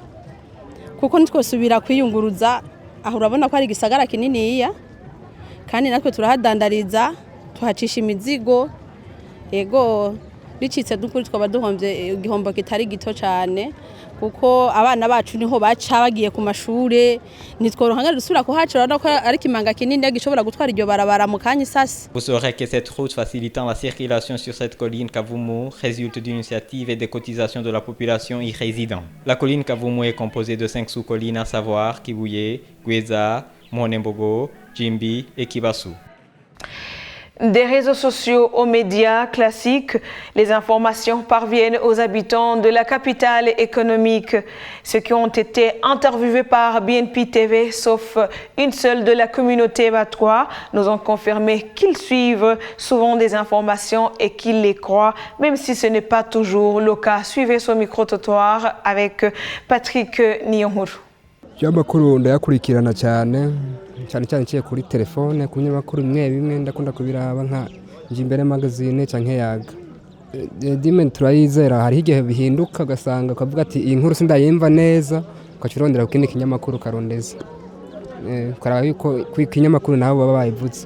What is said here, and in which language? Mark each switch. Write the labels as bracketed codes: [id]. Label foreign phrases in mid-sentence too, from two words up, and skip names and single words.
[rn] kuko nitwosubira kwiyunguruza aho urabona ko ari gisagara kininiya kandi natwe turahadandariza tuhacisha imizigo ego ricitse dukuri twaba duhombye igihombo kitari gito cyane kuko abana bacu niho baca bagiye ku mashure nitworohanga dusubira kuhaca urabona ko ari kimanga kinini gishobora gutwara iryo barabara mu kanya isasi. [fr] Vous saurez que cette route facilitant la circulation sur cette colline Kavumu résulte d'une initiative et des cotisations de la population y résidant. La colline Kavumu est composée de 5 sous-collines à savoir Kibuye, Gweza, Monembogo, Jimbi et Kibasu. Des réseaux sociaux aux médias classiques, les informations parviennent aux habitants de la capitale économique. Ceux qui ont été interviewés par BNP TV, sauf une seule de la communauté Batwa, nous ont confirmé qu'ils suivent souvent des informations et qu'ils les croient, même si ce n'est pas toujours le cas. Suivez ce micro-trottoir avec Patrick Niyonkuru. [rn] cyane cyane cye kuri telefone ku nyamakuru bimwe ndakunda kubiraba nka Jimbere magazine canke yaga dime turayizera hari igihe bihinduka gasanga ukavuga ati iyi nkuru sindayimva neza ukacirondera kukindi kinyamakuru karondeza karaba yuko kw'ikinyamakuru nabo baba bayivuze